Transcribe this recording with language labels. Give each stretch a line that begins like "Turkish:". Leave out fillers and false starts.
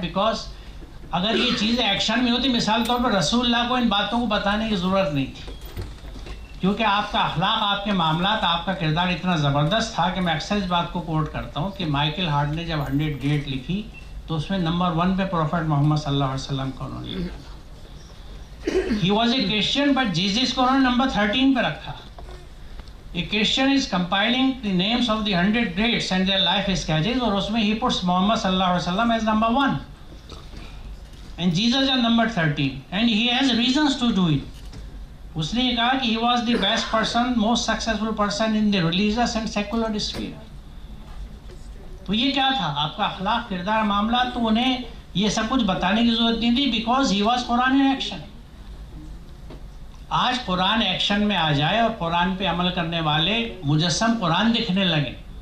Urdu: Because اگر یہ چیزیں ایکشن میں ہوتی، مثال طور پر رسول اللہ کو ان باتوں کو بتانے کی ضرورت نہیں تھی، کیونکہ آپ کا اخلاق، آپ کے معاملات، آپ کا کردار اتنا زبردست تھا کہ میں اکثر اس بات کو کوٹ کرتا ہوں کہ مائیکل ہارٹ نے جب 100 ڈیٹ لکھی تو اس میں نمبر 1 پہ پروفیٹ محمد صلی اللہ علیہ وسلم کو انہوں نے لکھا.
English: He was a Christian, but Jesus
Urdu: کو انہوں نے نمبر 13 پہ رکھا.
English: A Christian is compiling the names of the 100 greats and their life sketches,
Urdu: اور اس میں
English: he puts Muhammad صلی اللہ علیہ وسلم as number 1 and Jesus as number 13, and he has reasons to do it.
Urdu: اس نے یہ کہا کہ
English: he was the best person, most successful person in the religious and secular sphere.
Urdu: تو یہ کیا تھا؟ آپ کا اخلاق، کردار، معاملات. تو انہیں یہ سب کچھ بتانے کی ضرورت نہیں تھی
English: because he was
Urdu: Quran
English: in action.
Urdu: آج قرآن ایکشن میں آ جائے اور قرآن پہ عمل کرنے والے مجسم قرآن دکھنے لگے.